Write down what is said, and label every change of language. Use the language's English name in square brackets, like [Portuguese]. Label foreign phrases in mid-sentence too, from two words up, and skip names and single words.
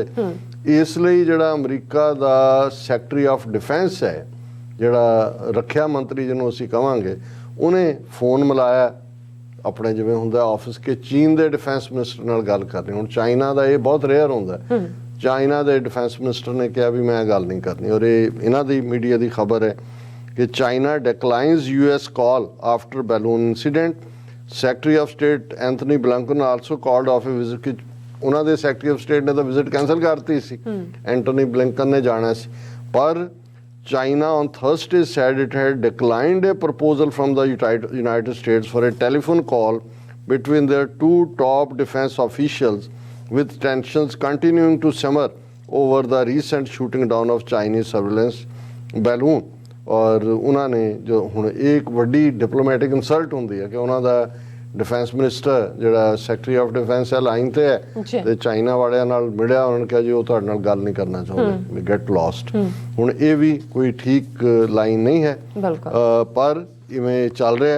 [Punjabi] ਇਸ ਲਈ ਜਿਹੜਾ ਅਮਰੀਕਾ ਦਾ [English] Secretary of Defense [Punjabi] ਹੈ, ਜਿਹੜਾ ਰੱਖਿਆ ਮੰਤਰੀ ਜਿਹਨੂੰ ਅਸੀਂ ਕਹਾਂਗੇ, ਉਹਨੇ ਫੋਨ ਮਿਲਾਇਆ ਆਪਣੇ ਜਿਵੇਂ ਹੁੰਦਾ ਆਫਿਸ ਕਿ ਚੀਨ ਦੇ [English] defense minister [Punjabi] ਨਾਲ ਗੱਲ ਕਰਨੀ। ਹੁਣ ਚਾਈਨਾ ਦਾ ਇਹ ਬਹੁਤ ਰੇਅਰ ਹੁੰਦਾ, ਚਾਈਨਾ ਦੇ [English] defense minister [Punjabi] ਨੇ ਕਿਹਾ ਵੀ ਮੈਂ ਗੱਲ ਨਹੀਂ ਕਰਨੀ। ਔਰ ਇਹ ਇਹਨਾਂ ਦੀ ਮੀਡੀਆ ਦੀ ਖਬਰ ਹੈ ਕਿ [English] China declines US call after balloon incident. Secretary of State Anthony Blinken also called off a visit [Punjabi] ਕਿ ਉਹਨਾਂ ਦੇ [English] Secretary of State [Punjabi] ਨੇ ਤਾਂ [English] visit cancel [Punjabi] ਕਰਤੀ ਸੀ, ਐਂਟਨੀ ਬਲਿੰਕਨ ਨੇ ਜਾਣਾ ਸੀ। [English] ਪਰ China on Thursday said it had declined a proposal from the United States for a telephone call between their 2 top defense officials, with tensions continuing to simmer over the recent shooting down of Chinese surveillance balloon. [Punjabi] ਔਰ ਉਹਨਾਂ ਨੇ ਜੋ ਹੁਣ ਇਹ ਇੱਕ ਵੱਡੀ [English] diplomatic insult [Punjabi] ਹੁੰਦੀ ਹੈ ਕਿ ਉਹਨਾਂ ਦਾ [English] defense minister [Punjabi] ਜਿਹੜਾ [English] Secretary of Defense [Punjabi] ਹੈ ਲਾਈਨ ਤੇ ਹੈ ਤੇ ਚਾਈਨਾ ਵਾਲਿਆਂ ਨਾਲ ਮਿਲਿਆ, ਉਹਨਾਂ ਨੇ ਕਿਹਾ ਜੀ ਉਹ ਤੁਹਾਡੇ ਨਾਲ ਗੱਲ ਨਹੀਂ ਕਰਨਾ ਚਾਹੁੰਦੇ, [English] we get lost. [Punjabi] ਹੁਣ ਇਹ ਵੀ ਕੋਈ ਠੀਕ ਲਾਈਨ ਨਹੀਂ ਹੈ, ਪਰ ਇਵੇਂ ਚੱਲ ਰਿਹਾ।